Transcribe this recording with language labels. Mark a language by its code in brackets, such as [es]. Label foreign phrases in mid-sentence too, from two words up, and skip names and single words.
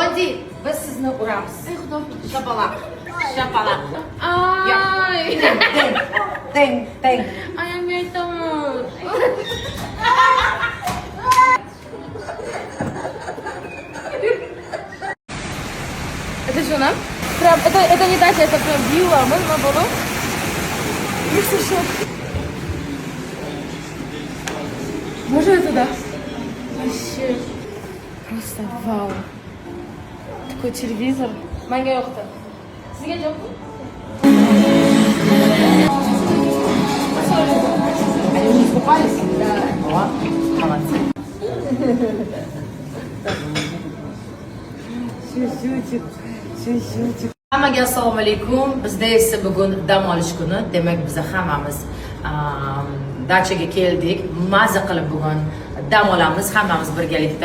[uz] Odi, biz sizni uramiz. Ey xudo. Shapalaq. Shapalaq. Ay. Teng. Ayam aytaman. [ru] Это что, нам? Прям, это не дача, это прям вилла. Мы на болу. Если что. Можно я туда? Вообще. Просто вау. Такой телевизор. [uz] Manga yo'qdi. Sizga yo'qmi? [ru] Они не искупались? Да. Вот, молодцы. [uz] Hammaga assalomu alaykum. Bizda esa bugun dam olish kuni. Demak, biz hammamiz dachaga keldik. Maza qilib bugun dam olamiz hammamiz birgalikda.